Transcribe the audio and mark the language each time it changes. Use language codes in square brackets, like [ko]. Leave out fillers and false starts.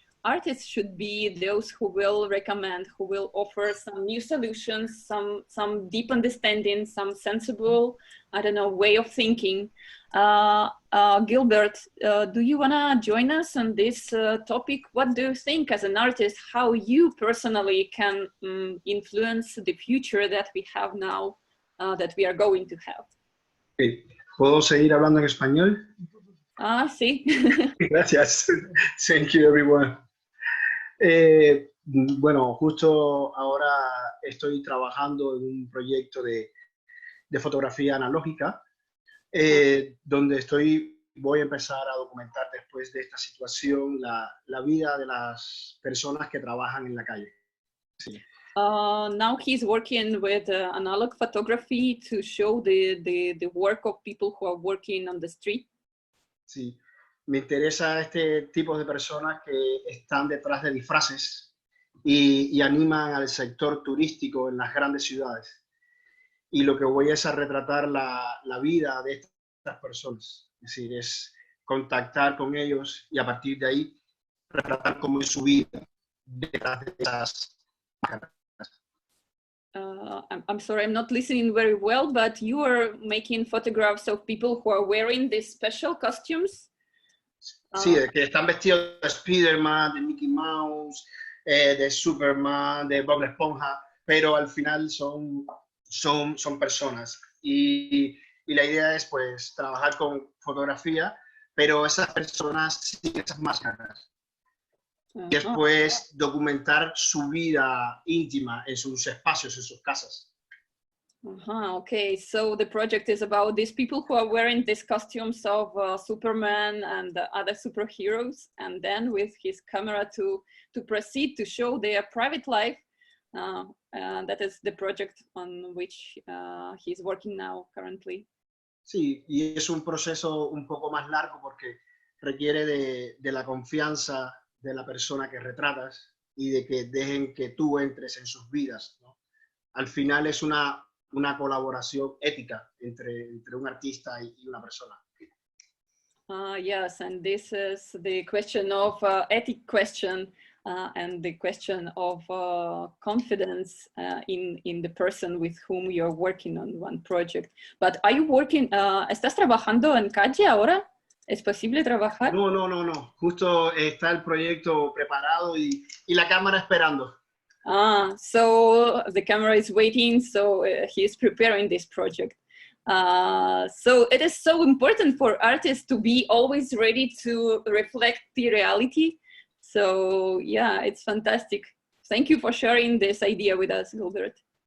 [en] Artists should be those who will recommend, who will offer some new solutions, some deep understanding, some sensible, I don't know, way of thinking. Gilbert, do you want to join us on this topic? What do you think as an artist, how you personally can influence the future that we have now, that we are going to have? Okay. [es] ¿Puedo seguir hablando en español? Ah, sí. [en] Gracias. Thank you, everyone. [es] Bueno, justo ahora estoy trabajando en un proyecto de fotografía analógica, donde voy a empezar a documentar después de esta situación la vida de las personas que trabajan en la calle. Sí. [en] Now he's working with analog photography to show the work of people who are working on the street. [es] Sí. Me interesa este tipo de personas que están detrás de disfraces y animan al sector turístico en las grandes ciudades. Y lo que voy es a retratar la vida de estas personas. Es decir, es contactar con ellos y a partir de ahí retratar cómo es su vida detrás de esas máscaras. [en] I'm sorry, I'm not listening very well, but you are making photographs of people who are wearing these special costumes. [es] Sí, que están vestidos de Spider-Man, de Mickey Mouse, de Superman, de Bob Esponja, pero al final son personas. Y la idea es pues trabajar con fotografía, pero esas personas sin esas máscaras. Y después documentar su vida íntima en sus espacios, en sus casas. [en] Okay, so the project is about these people who are wearing these costumes of Superman and other superheroes, and then with his camera to proceed to show their private life. That is the project on which he's working now currently. [es] Sí, y es un proceso un poco más largo porque requiere de la confianza de la persona que retratas y de que dejen que tú entres en sus vidas, ¿no? Al final es una colaboración ética entre un artista y una persona. [en] Yes, and this is the question of ethic question and the question of confidence in the person with whom you're working on one project. But are you working, [es] ¿estás trabajando en calle ahora? ¿Es posible trabajar? No. Justo está el proyecto preparado y la cámara esperando. [en] So the camera is waiting, so he is preparing this project. So it is so important for artists to be always ready to reflect the reality. So yeah, it's fantastic. Thank you for sharing this idea with us, Gilbert.